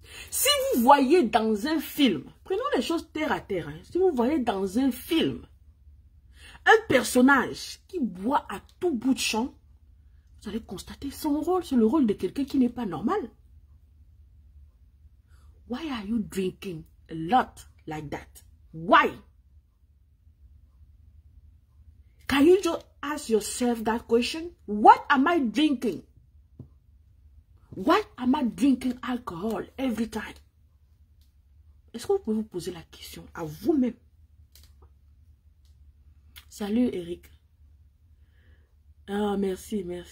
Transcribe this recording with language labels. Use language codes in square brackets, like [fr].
[fr] Si vous voyez dans un film, prenons les choses terre à terre, hein, si vous voyez dans un film, un personnage qui boit à tout bout de champ, vous allez constater son rôle, c'est le rôle de quelqu'un qui n'est pas normal. [en] Why are you drinking a lot like that? Why? Can you just ask yourself that question? What am I drinking? Why am I drinking alcohol every time? [fr] Est-ce que vous pouvez vous poser la question à vous-même? Salut Eric. Ah, merci.